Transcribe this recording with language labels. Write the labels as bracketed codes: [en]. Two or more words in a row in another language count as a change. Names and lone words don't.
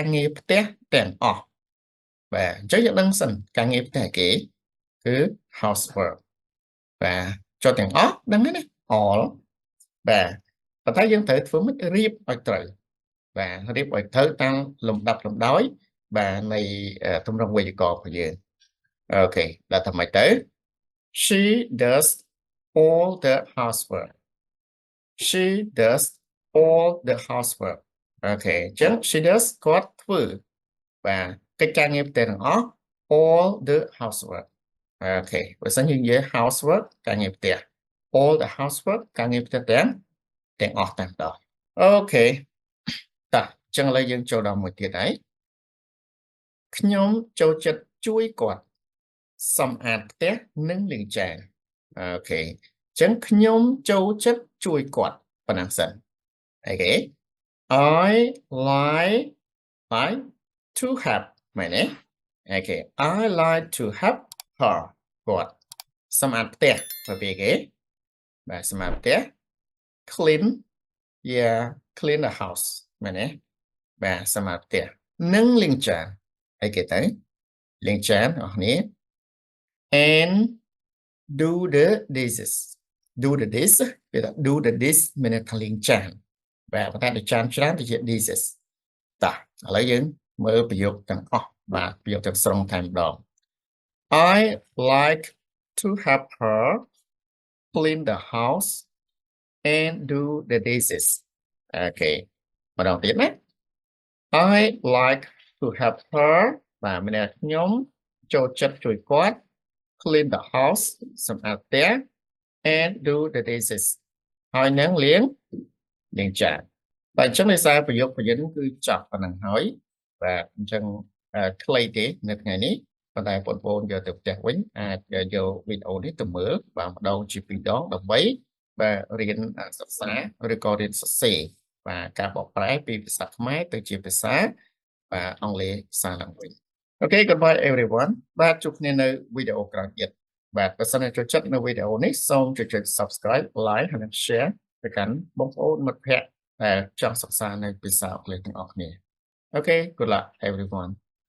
[km] ងារផ្ទះទាំងអស់បាទអញ្ចឹងយើងដឹងសិនការងារផ្ទះគេគឺ housework បាទចូលទាំងអស់ដឹងហើយណា all បាទប៉ុន្តែយើងត្រូវធ្វើម៉េចរៀបឲ្យត្រូវបាទរៀប ឲ្យត្រូវតាមលំដាប់លំដោយបាទនៃទម្រង់វេយ្យាករណ៍របស់យើងអូខេដល់ថាម៉េចទៅ [en] she does all the housework she does all the housework [km] អូខេអញ្ចឹង [en] she does [km] គាត់ធ្វើបាទកិច្ចការងារផ្ទះទាំងអស់ [en] all the housework [km] អូខេបើសិនយើងនិយាយ housework ការងារផ្ទះ [en] all the housework [km] ការងារផ្ទះទាំងអស់តែម្ដងអូខេតោះអញ្ចឹងឥឡូវយើងចូលដល់មួយទៀតហើយខ្ញុំចូលចិត្តជួយគាត់សម្អាតផ្ទះនិងលាងចានអូខេអញ្ចឹងខ្ញុំចូលចិត្តជួយគាត់ប៉ុណ្ណឹងសិនអូខេ I [en] like to help [km] មែនទេអូខេ [en] I like to help her [km] គាត់សម្អាតផ្ទះទៅពីគេបាទសម្អាតផ្ទះ [en] clean clean the house [km] មែនទេបាទសម្អាតផ្ទះនិងលាងចានអីគេទៅលាងចានអស់គ្នា [en] and do the dishes do the dish [km] គេថា [en] do the dish [km] មានន័យថាលាងចានបាទប៉ុន្តែ ដូចចានច្រើនទៅជា dishes តោះឥឡូវយើងមើលប្រយោគទាំងអស់បាទប្រយោគទាំងស្រុងតែម្ដង [en] I like to help her clean the house and do the dishes [km] អូខេម្ដងទៀតណា [en] I like to help her [km] បាទមានន័យថាខ្ញុំចូលចិត្តជួយគាត់ [en] clean the house [km] សម្អាតផ្ទះ [en] and do the dishes [km] ហើយនឹងលាងចានបាទអញ្ចឹងដោយសារប្រយោគប្រយោគគឺច ប់ប៉ុណ្ណឹងហើយបាទអញ្ចឹងខ្លីទេនៅថ្ងៃនេះប៉ុន្តែបងប្អូនយកទៅផ្ទះវិញអាចយកវីដេអូនេះទៅ មើលបាទម្ដងជាពីរដងដើម្បីបាទរៀនសិក្សាឬក៏រៀនសរសេរបាទការបកប្រែពីភាសាខ្មែរទៅជាភាសាបាទអង់គ្លេសភាសាឡើងវិញអូខេ [en] goodbye everyone [km] បាទជួបគ្នានៅវីដេអូក្រោយទៀតបាទបើសិនជាចូលចិត្តនៅវីដេអូនេះសូមចុច [en] subscribe like [km] ហើយនិង share ទៅកាន់បងប្អូនមិត្តភ័ក្តិដែលចង់សិក្សានៅភាសាអង់គ្លេសទាំងអស់គ្នាអូខេ [en] good luck everyone